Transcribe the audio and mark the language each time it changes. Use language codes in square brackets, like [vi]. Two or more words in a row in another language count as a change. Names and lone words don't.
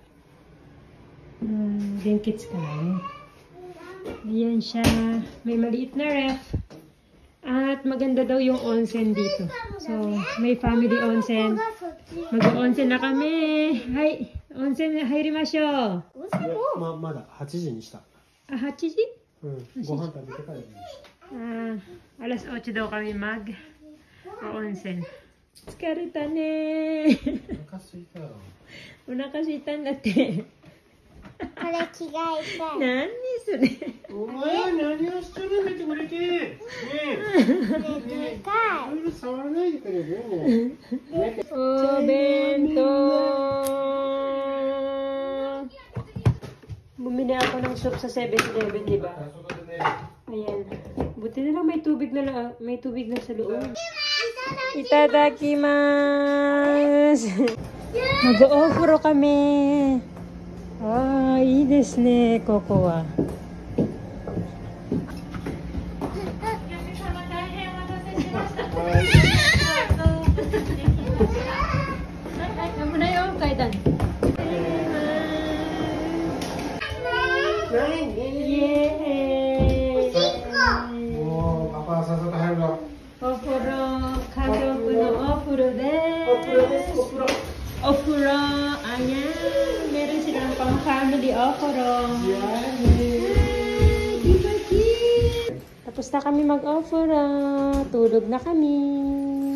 [tl] Blankets ka lang. Ayan siya. May maliit na ref. At maganda daw yung onsen dito. So, may family onsen. Mag-onsen na kami. Hi! [ja] 温泉な入りましょう. Mada 8時にした。 8 時? ご飯食べてからにした。 [tl] alas 8 daw kami mag-onsen. [ja] 疲れたね. お腹すいたよ。お腹すいたんだって。これ着替えたい。何それ。お前何をしてるんだってこれで。ねえ。いろいろ触らないでくれる [tl] お弁当。Bumili ako ng soup sa 7-Eleven, di ba? Ayan. Buti na lang may tubig na sa loob. Itadakimasu. Mag-o-ofro kami. [ja] Ah, いいですね、ここは。危ないよ、階段。イエーイ。もうパパさっさと入るわ。お風呂、家族のお風呂です。 [tl] お風呂、ayan. Meron silang pang family o 風呂. Tapos na kami mag-o-風呂. Tulog na kami.